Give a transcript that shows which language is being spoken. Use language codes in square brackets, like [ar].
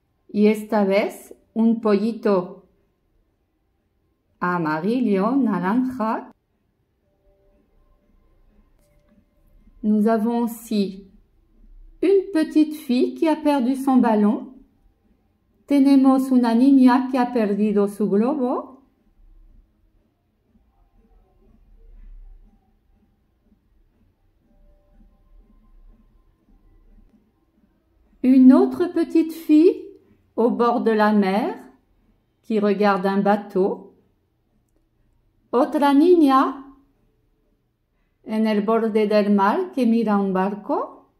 [es] Y esta vez, un pollito amarillo, naranja. [fr] Nous avons aussi une petite fille qui a perdu son ballon. [es] Tenemos una niña que ha perdido su globo. [fr] Une autre petite fille au bord de la mer qui regarde un bateau. [es] Otra niña en el borde del mar que mira un barco.